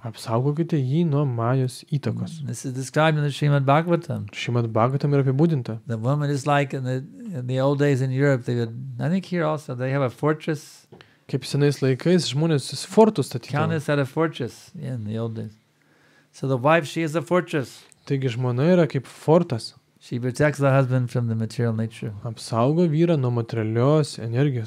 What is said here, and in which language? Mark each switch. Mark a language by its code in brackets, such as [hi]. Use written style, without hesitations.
[lt] Apsaugokite jį nuo Majos įtakos. [en] This is described in the Srimad Bhagavatam. [lt] Srimad Bhagavatam yra apibūdinta. [en] The woman is like in the old days in Europe, they would, I think here also, they have a fortress. [lt] Kaip senais laikais žmonės fortus statydavo. [en] Countess had a fortress in the old days. So the wife, she is a fortress. [lt] Taigi žmona yra kaip fortas. [en] She protects the husband from the material nature. [lt] Apsaugo vyrą nuo materialios energijos.